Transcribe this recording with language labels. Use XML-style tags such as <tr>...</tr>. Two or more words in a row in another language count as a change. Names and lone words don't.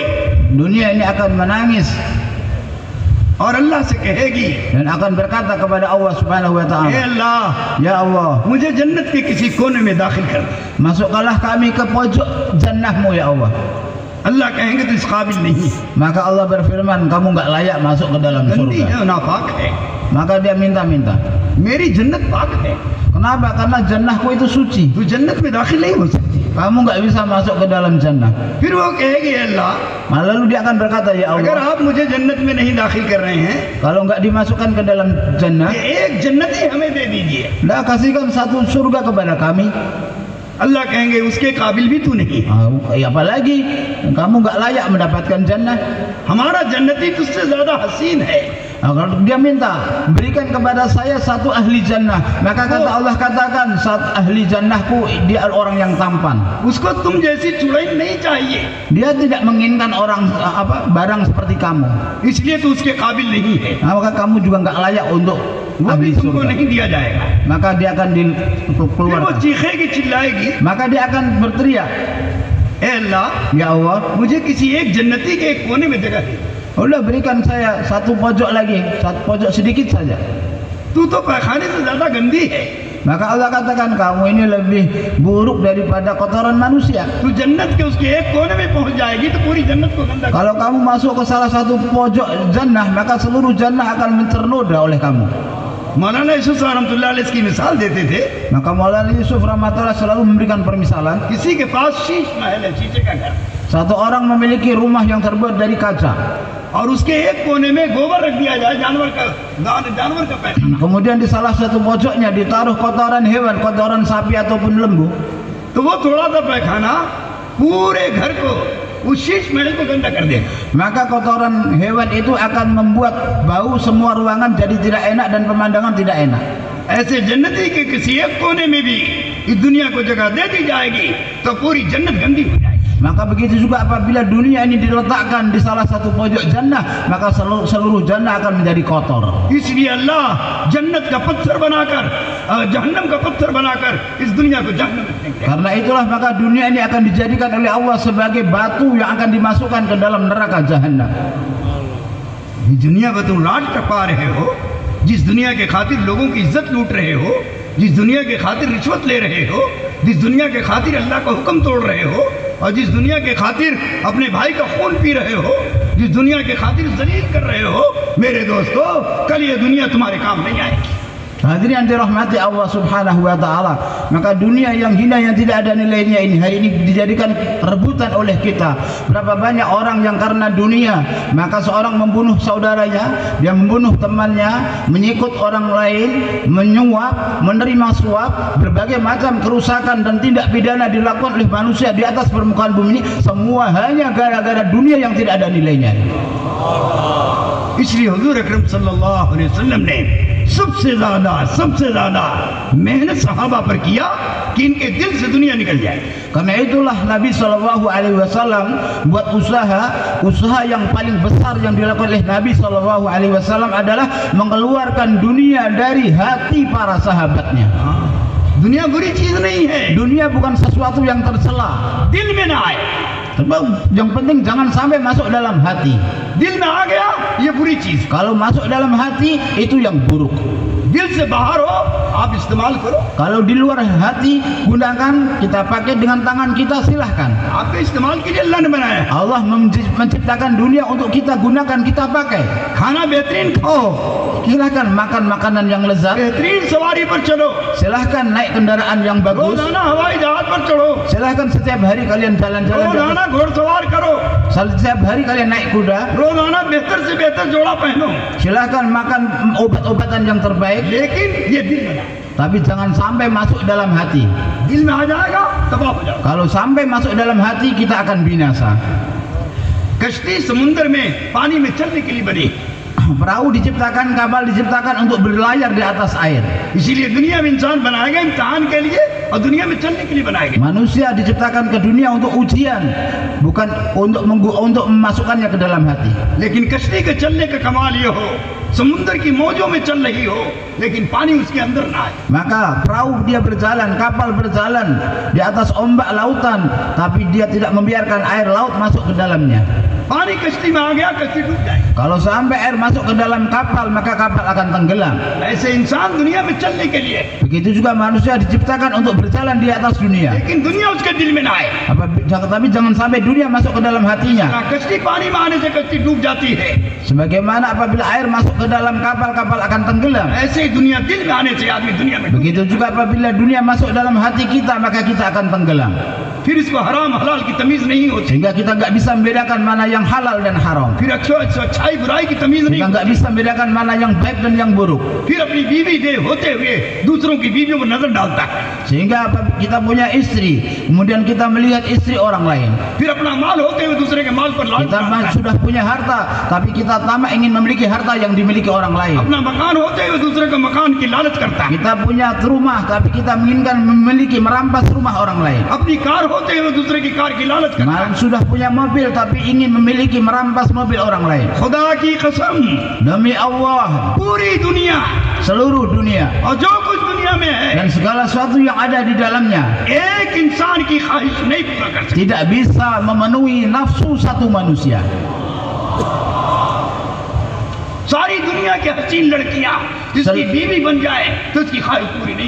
<id>dunia ini akan menangis</id> <hi>और अल्लाह से कहेगी,</hi> <id>dan akan berkata kepada Allah</id> <ar>سبحانه و</ar> <hi>हे</hi> <id>taala,</id> <hi>अल्लाह,</hi> <id>"Ya Allah,</id> <hi>मुझे जन्नत के किसी कोने में दाखिल कर दे।</hi> <id>masukkanlah kami ke pojok jannahmu ya Allah."</id> <hi>अल्लाह कहेंगे तो इस काबिल नहीं,</hi> <id>Maka Allah berfirman, kamu nggak layak masuk ke dalam</id> <hi>गंदी</hi> <id>surga.</id> <hi>है, नापाक है।</hi> <id>Maka dia minta-minta.</id> <hi>मेरी जन्नत पाक है,</hi> <id>Kenapa? Karena jannahku itu suci.</id> <hi>तू जन्नत में दाखिल नहीं हो सकती।</hi> <id>Kamu nggak bisa masuk ke dalam jannah.</id> <hi>फिर वो कहेगी, अल्लाह,</hi> <id>Lalu dia akan berkata, ya</id> <hi>अगर</hi> <id>Allah,</id> <hi>आप मुझे जन्नत में नहीं दाखिल कर रहे हैं,</hi> <id>kalau nggak dimasukkan ke dalam jannah,</id> <hi>ये एक जन्नत ही हमें दे दीजिए।</hi> <id>dah kasihkan satu surga kepada kami.</id> <hi>अल्लाह कहेंगे उसके काबिल भी तू नहीं,</hi> <id>Apalagi kamu nggak layak mendapatkan jannah.</id> <hi>हमारा जन्नती तुझसे ज्यादा हसीन है।</hi> <id>Kalau dia minta, berikan kepada saya satu ahli jannah, maka kata Allah katakan, saat ahli jannahku dia orang yang tampan.</id> <hi>उसको तुम जैसी चुड़ैल नहीं चाहिए,</hi> <id>Dia tidak menginginkan orang barang seperti kamu.</id> <hi>इसलिए तू उसके काबिल नहीं है,</hi> <id>Maka kamu juga nggak layak untuk</id> <hi>वो</hi> <id>ahli</id> <hi>भी तुमको</hi> <id>surga.</id> <hi>नहीं दिया जाएगा।</hi> <id>Maka dia akan</id> <hi>फिर वो</hi> <id>dikeluarkan.</id> <hi>चीखेगी, चिल्लाएगी,</hi> <id>Maka dia akan berteriak,</id> <hi>ए अल्लाह,</hi> <id>ya Allah,</id> <hi>मुझे किसी एक जन्नती के एक कोने में जगह दे।</hi> <id>udah berikan saya satu pojok lagi, satu pojok sedikit saja.</id> <hi>तू तो पैखाने से ज्यादा गंदी है,</hi> <id>Maka Allah katakan, kamu ini lebih buruk daripada kotoran manusia.</id> <hi>तू जन्नत के उसके एक कोने में पहुंच जाएगी तो पूरी जन्नत को गंदा कर।</hi> <id>Kalau kamu masuk ke salah satu pojok jannah, maka seluruh jannah akan ternoda oleh kamu.</id> <hi>मौलाना यूसुफ</hi> <ar>رحمة الله عليه</ar> <hi>इसकी मिसाल देते थे,</hi> <id>Maka Maulana Yusuf rahmatullah selalu memberikan permisalan.</id> <hi>किसी के पास शीश महल है, शीशे का घर,</hi> <id>Satu orang memiliki rumah yang terbuat dari kaca.</id> <hi>और उसके एक कोने में गोबर रख दिया जाए, जानवर का पैखाना,</hi> <id>Kemudian di salah satu pojoknya ditaruh kotoran hewan, kotoran sapi ataupun lembu.</id> <hi>तो वो थोड़ा सा पैखाना पूरे घर को, उस शीश महल को गंदा कर देगा।</hi> <id>Maka kotoran hewan itu akan membuat bau semua ruangan jadi tidak enak dan pemandangan tidak enak.</id> <hi>ऐसे जन्नती के किसी एक कोने में भी इस दुनिया को जगह दे दी जाएगी तो पूरी जन्नत गंदी हो जाएगी।</hi> <id>Maka begitu juga apabila dunia ini diletakkan di salah satu pojok jannah, maka seluruh jannah akan menjadi kotor.</id> <hi>इसलिए अल्लाह जन्नत का पत्थर बनाकर, जहन्नम का पत्थर बनाकर इस दुनिया को जहन्नम में फेंक देगा।</hi> <id>Karena itulah maka dunia ini akan dijadikan oleh Allah sebagai batu yang akan dimasukkan ke dalam neraka jahannam.</id> <hi>ये दुनिया को तुम राज टपा रहे हो, जिस दुनिया के खातिर लोगों की इज्जत लूट रहे हो, जिस दुनिया के खातिर रिश्वत ले रहे हो, जिस दुनिया के खातिर अल्लाह का हुक्म तोड़ रहे हो, और जिस दुनिया के खातिर अपने भाई का खून पी रहे हो, जिस दुनिया के खातिर जलील कर रहे हो, मेरे दोस्तों, कल ये दुनिया तुम्हारे काम नहीं आएगी।</hi> <id>Hadirin yang dirahmati Allah</id> <ar>سبحانه وتعالى,</ar> <id>maka dunia yang hina yang tidak ada nilainya ini hari ini dijadikan rebutan oleh kita. Berapa banyak orang yang karena dunia maka seorang membunuh saudaranya, dia membunuh temannya, menyikut orang lain, menyuap, menerima suap, berbagai macam kerusakan dan tindak pidana dilakukan oleh manusia di atas permukaan bumi ini, semua hanya gara-gara dunia yang tidak ada nilainya.</id> <hi>इसलिए हुजूर अकरम</hi> <ar>صلى الله عليه وسلم</ar> <hi>ने सबसे ज्यादा मेहनत सहाबा पर किया कि इनके दिल से दुनिया निकल जाए.</hi> <id>Karena itulah Nabi</id> <ar>صلى الله عليه وسلم</ar> <id>buat usaha yang paling besar yang dilakukan oleh Nabi</id> <ar>صلى الله عليه وسلم</ar> <id>adalah mengeluarkan dunia dari hati para sahabatnya.</id> <hi>दुनिया बुरी चीज नहीं है.</hi> <id>Dunia bukan sesuatu yang tercela.</id> <hi>दिल में ना आए.</hi> <id>Yang penting jangan sampai masuk dalam hati.</id> <hi>दिल में आ गया ये बुरी चीज.</hi> <id>Kalau masuk dalam hati itu yang buruk.</id> <hi>दिल से बाहर हो आप इस्तेमाल करो.</hi> <id>Kalau di luar hati gunakan, kita pakai dengan tangan kita, silahkan.</id> <hi>आपके इस्तेमाल के लिए अल्लाह ने बनाया.</hi> <id>Allah menciptakan dunia untuk kita gunakan, kita pakai.</id> <hi>खाना बेहतरीन खाओ.</hi> <id>Silahkan makan makanan yang lezat.</id> <hi>बेहतरीन सवारी पर चलो.</hi> <id>Silahkan naik kendaraan yang bagus.</id> <hi>रोजाना हवाई जहाज पर चढ़ो.</hi> <id>Silahkan setiap hari kalian jalan-jalan.</id> <hi>रोजाना घोड़सवार करो.</hi> <id>Setiap hari kalian naik kuda.</id> <hi>रोजाना बेहतर से बेहतर जोड़ा पहनो.</hi> <id>Silahkan makan obat-obatan yang terbaik.</id> <hi>लेकिन ये दिल में.</hi> <id>Tapi jangan sampai masuk dalam hati.</id> <hi>दिल में आ जाएगा तबाह हो जाएगा.</hi> <id>Kalau sampai masuk dalam hati kita akan binasa.</id> <hi>कश्ती समुद्र में पानी में चलने के लिए बनी.</hi> <id>Perahu diciptakan, kapal diciptakan untuk berlayar di atas air.</id> <hi>इसीलिए दुनिया में इंसान बनाया गया इम्तिहान के लिए और दुनिया में चलने के लिए बनाया गया.</hi> <id>Manusia diciptakan ke dunia untuk ujian, bukan untuk memasukkannya ke dalam hati.</id> <hi>लेकिन कश्ती के चलने का कमाल ये हो समुद्र की मौजों में चल रही हो लेकिन पानी उसके अंदर ना आए.</hi> <id>Maka perahu dia berjalan, kapal berjalan di atas ombak lautan, tapi dia tidak membiarkan air laut masuk ke dalamnya.</id> <hi>पानी कश्ती में आ गया कश्ती डूब जाए.</hi> <id>Kalau sampai air masuk ke dalam kapal, maka kapal akan tenggelam.</id> <hi>ऐसे इंसान दुनिया में चलने के लिए.</hi> <id>Begitu juga manusia diciptakan untuk berjalan di atas dunia.</id> <hi>लेकिन दुनिया उसके दिल में ना आए.</hi> <id>Tapi jangan sampai dunia masuk ke dalam hatinya.</id> <hi>कश्ती पानी में आने से कश्ती डूब जाती है.</hi> <id>Sebagaimana apabila air masuk ke dalam kapal, kapal akan tenggelam.</id> <hi>ऐसे ही दुनिया दिल में आने से आदमी दुनिया में.</hi> <id>Begitu juga apabila dunia masuk dalam hati kita, maka kita akan tenggelam.</id> <hi>फिर इसको हराम हलाल की तमीज नहीं होती.</hi> <id>Sehingga kita nggak bisa membedakan mana yang halal dan haram.</id> <hi>फिर अच्छाई बुराई की तमीज नहीं.</hi> <id>Kita nggak bisa membedakan mana yang baik dan yang buruk.</id> <hi>फिर अपनी बीवी दे होते हुए दूसरों की बीवियों पर नजर डालता है.</hi> <id>Sehingga kita punya istri, kemudian kita melihat istri orang lain.</id> <hi>फिर अपना माल होते हुए दूसरे के माल पर लालच</hi> <id>Kita</id> <hi>करता है.</hi> <id>sudah punya harta, tapi kita tamak ingin memiliki harta yang dimiliki orang lain.</id> <hi>अपना मकान होते हुए दूसरे के मकान की लालच करता है.</hi> <id>Kita punya rumah, tapi kita menginginkan memiliki merampas rumah orang lain.</id> <hi>अपनी कार होते हुए दूसरे की कार की लालच करता है.</hi> <id>Sudah punya mobil, tapi ingin memiliki merampas mobil orang lain.</id> <hi>खुदा की कसम</hi> <id>Demi Allah,</id> <hi>पूरी दुनिया</hi> <id>seluruh dunia</id> <hi>और जो कुछ दुनिया में है</hi> <id>dan segala sesuatu yang ada di dalamnya</id> <hi>एक इंसान की ख्वाहिश नहीं पूरा कर सकता.</hi> <id>tidak bisa memenuhi nafsu satu manusia.</id> <hi>सारी दुनिया की हसीन लड़कियां जिसकी बीवी बन जाए तो उसकी ख्वाहिश पूरी नहीं.</hi>